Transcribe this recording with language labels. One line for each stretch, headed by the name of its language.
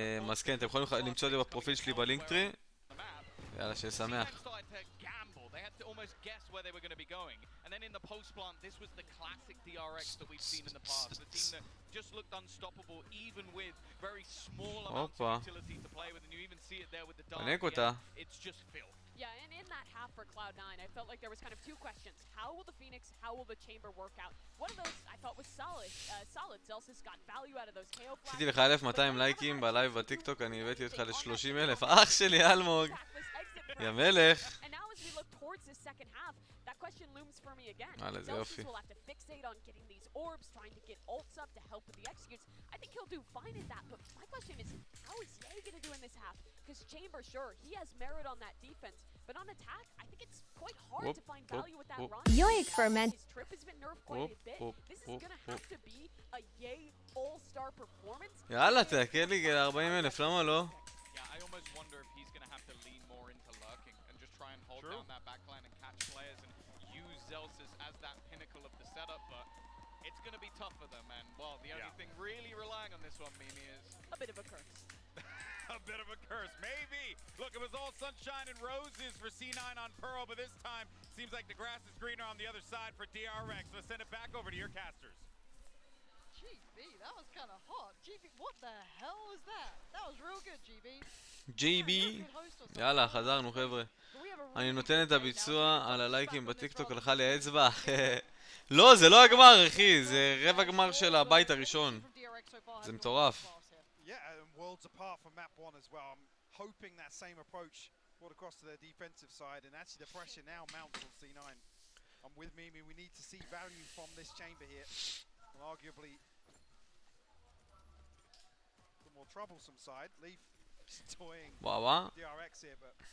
Hebrew: אז כן, אתם יכולים למצוא את זה בפרופיל שלי בלינקטרי. יאללה, שיהיה שמח.
English: They had to almost guess where they were going to be going. And then in the post-plant, this was the classic DRX that we've seen in the past. The team that just looked unstoppable, even with very small amounts of utility to play with. And you even see it there with the dart. It's just Phil. Yeah, and in that half for Cloud9, I felt like there was kind of 2 questions. How will the Phoenix, how will the Chamber work out? One of those I thought was solid. Zelsis got value out of those KO flags.
Hebrew: עשיתי לך 1200 לייקים בלייב בטיקטוק, אני הבאתי אותך ל-30,000. אח שלי, אלמוג. יא מלך.
English: Towards the second half, that question looms for me again. Zelsis will have to fixate on getting these orbs, trying to get ults up to help with the executes. I think he'll do fine at that, but my question is, how is Ye going to do in this half? Because Chamber, sure, he has merit on that defense, but on attack, I think it's quite hard to find value with that run. His trip has been nerfed quite a bit. This is going to have to be a Ye all-star performance.
Hebrew: יאללה, תעקל לי 40,000, למה לא?
English: Yeah, I almost wonder if he's going to have to lean more into lurking and just try and hold down that backline and catch players and use Zelsis as that pinnacle of the setup, but it's going to be tough for them, and well, the only thing really relying on this one, Mimi, is a bit of a curse. A bit of a curse, maybe. Look, it was all sunshine and roses for C9 on Pearl, but this time seems like the grass is greener on the other side for DRX. Let's send it back over to your casters. GB, that was kind of hot. GB, what the hell was that? That was real good, GB.
Hebrew: GB, יאללה, חזרנו חבר'ה. אני נותן את הביצוע על הלייקים בטיקטוק, הלכה לי האצבע. לא, זה לא הגמר, אחי, זה רבע גמר של הבית הראשון. זה מטורף.
English: Worlds apart from map 1 as well. I'm hoping that same approach brought across to their defensive side, and actually the pressure now mounts on C9. I'm with Mimi, we need to see value from this chamber here. And arguably the more troublesome side. Leaf toying DRX here, but